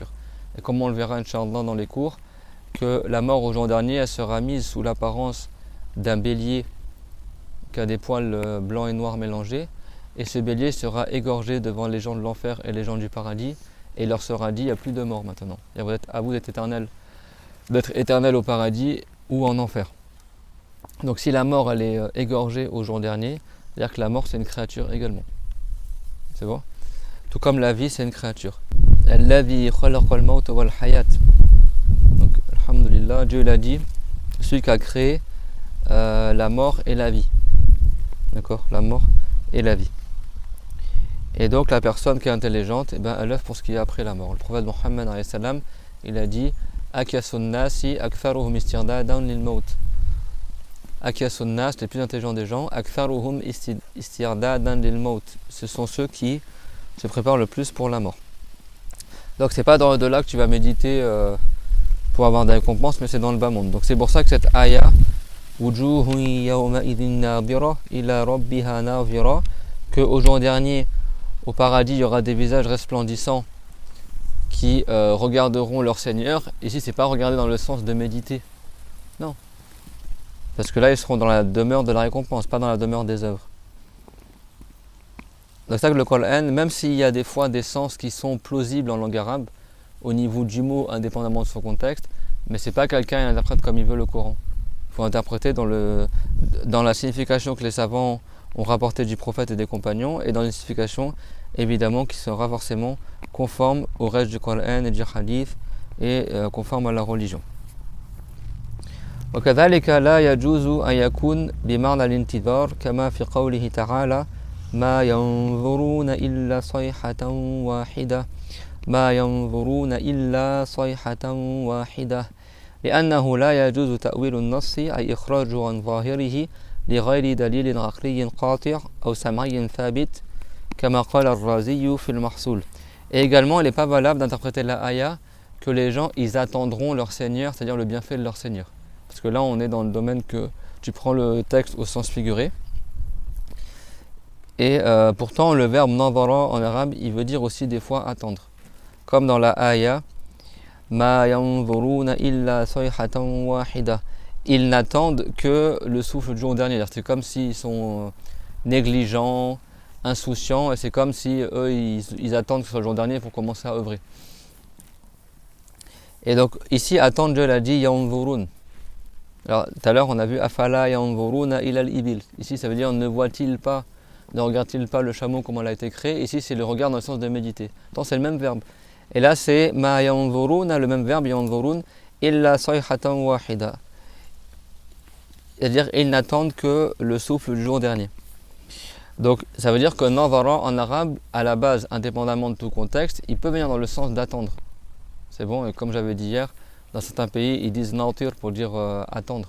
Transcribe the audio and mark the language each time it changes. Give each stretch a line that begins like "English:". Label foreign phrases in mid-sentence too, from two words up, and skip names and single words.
French: Et comme on le verra Inch'Allah dans les cours, que la mort au jour dernier, elle sera mise sous l'apparence d'un bélier qui a des poils blancs et noirs mélangés, et ce bélier sera égorgé devant les gens de l'enfer et les gens du paradis, et il leur sera dit, il n'y a plus de mort maintenant. À vous d'être éternel au paradis ou en enfer. Donc si la mort elle est égorgée au jour dernier, c'est-à-dire que la mort c'est une créature également. C'est bon? Tout comme la vie c'est une créature.
Arabic: الذي خلق الموت والحياة.
French: Donc alhamdulillah, Dieu l'a dit, celui qui a créé la mort et la vie. D'accord? La mort et la vie. Et donc la personne qui est intelligente, eh ben, elle œuvre pour ce qui est après la mort. Le prophète Mohammed
Arabic: عليه السلام,
French: il a dit
Arabic: أكيس الناس أكثرهم استعدادا للموت. أكيس الناس,
French: les plus intelligents des gens,
Arabic: أكثرهم استعدادا للموت.
French: Ce sont ceux qui se préparent le plus pour la mort. Donc c'est pas dans le delà que tu vas méditer pour avoir des récompenses, mais c'est dans le bas monde. Donc c'est pour ça que cette
Arabic: آية وجوه يومئذ ناضرة إلى ربها ناظرة,
French: que au jour dernier au paradis il y aura des visages resplendissants qui regarderont leur Seigneur. Ici c'est pas regarder dans le sens de méditer, non, parce que là ils seront dans la demeure de la récompense, pas dans la demeure des œuvres. Donc c'est ça que le Coran, même s'il y a des fois des sens qui sont plausibles en langue arabe au niveau du mot indépendamment de son contexte, mais c'est pas quelqu'un qui interprète comme il veut le Coran. Il faut interpréter dans la signification que les savants ont rapporté du prophète et des compagnons, et dans une signification évidemment qui sera forcément conforme au reste du Coran et du hadith et conforme à la religion.
Arabic: وكذلك لا يجوز أن يكون بمعنى الانتظار كما في قوله تعالى ما ينظرون إلا صيحة واحدة ما ينظرون إلا صيحة واحدة لأنه لا يجوز تأويل النص أي إخراجه عن ظاهره لغير دليل عقلي قاطع أو سمعي ثابت كما قال الرازي في المحصول.
French: Et également, il n'est pas valable d'interpréter la ayah que les gens ils attendront leur Seigneur, c'est-à-dire le bienfait de leur Seigneur. Parce que là, on est dans le domaine que tu prends le texte au sens figuré. Et pourtant, le verbe nadara en arabe, il veut dire aussi des fois attendre. Comme dans la
Arabic: آية ما ينظرون إلا صيحة واحدة.
French: Ils n'attendent que le souffle du jour dernier. C'est comme s'ils sont négligents, insouciants, et c'est comme si eux ils attendent que ce soit le jour dernier pour commencer à œuvrer. Et donc ici attendre, Dieu l'a dit yanzurun. Alors tout à l'heure on a vu
Arabic: أفلا ينظرون إلى الإبل.
French: Ici ça veut dire ne voit-il pas, ne regarde-t-il pas le chameau comment il a été créé. Ici c'est le regard dans le sens de méditer. Attends, c'est le même verbe. Et là c'est
Arabic: ما ينظرون,
French: le même verbe
Arabic: ينظرون إلا صيحة واحدة.
French: C'est-à-dire ils n'attendent que le souffle du jour dernier. Donc ça veut dire que nadara en arabe, à la base, indépendamment de tout contexte, il peut venir dans le sens d'attendre. C'est bon, et comme j'avais dit hier, dans certains pays, ils disent natir pour dire attendre.